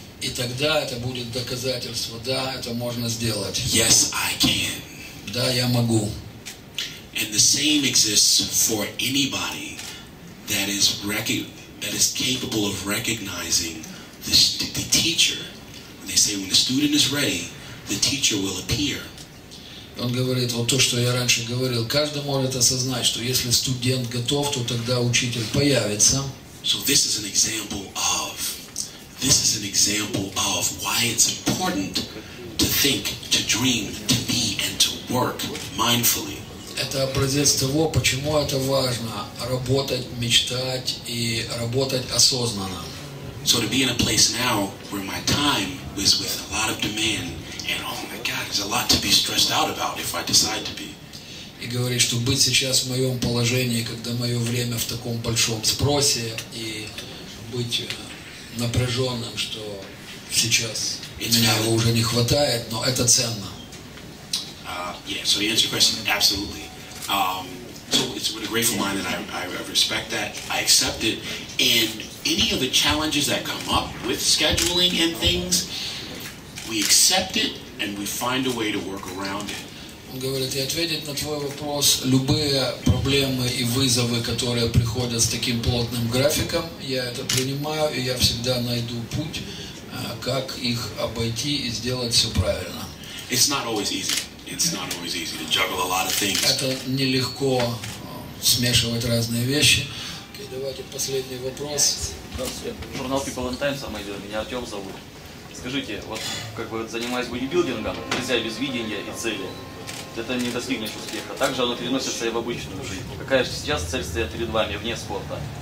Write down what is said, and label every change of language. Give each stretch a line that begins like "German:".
Russian: И тогда это будет доказательство, да, это можно сделать.
English: Yes, I can.
Russian: Да, я могу.
English: And the same exists for anybody that is capable of recognizing the teacher. And they say when the student is ready, the teacher will appear.
Russian: Он говорит, вот то, что я раньше говорил, каждый может осознать, что если студент готов, то тогда учитель появится.
English: So this is an example of why it's important to think, to dream, to be, and to work mindfully.
Russian: Это образец того, почему это важно работать, мечтать и работать осознанно.
English: So to be in a place now where my time is with a lot of demand, and oh my God, there's a lot to be stressed out about if I decide to be.
Russian: И говорит, что быть сейчас в моем положении, когда мое время в таком большом спросе, и быть напряженным, что сейчас меня его уже не хватает, но это ценно.
English: Yeah, so to answer your question, absolutely. So it's with a grateful mind that I respect that, I accept it, and any of the challenges that come up with scheduling and things, we accept it and we find a way to work around it.
Russian: Он говорит, и ответить на твой вопрос, любые проблемы и вызовы, которые приходят с таким плотным графиком, я это принимаю, и я всегда найду путь, как их обойти и сделать все правильно.
English: It's not always easy. It's not always easy to juggle a lot of things.
Russian: Это нелегко смешивать разные вещи. Okay, давайте последний вопрос. Журнал People and Times, меня Артем зовут. Скажите, вот как бы занимаясь бодибилдингом, нельзя без видения и цели. Это не достигнешь успеха. Также оно переносится и в обычную жизнь. Какая же сейчас цель стоит перед вами вне спорта?